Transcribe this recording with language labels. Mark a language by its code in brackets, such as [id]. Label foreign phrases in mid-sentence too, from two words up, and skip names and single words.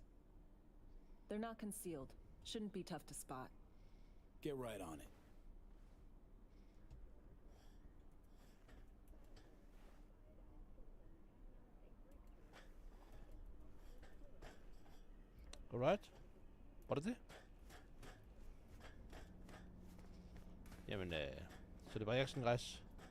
[en] They're not concealed. Shouldn't be tough to spot. Get right on it. Alright. [da] Var det det? Jamen, så det var Eriksen rejse.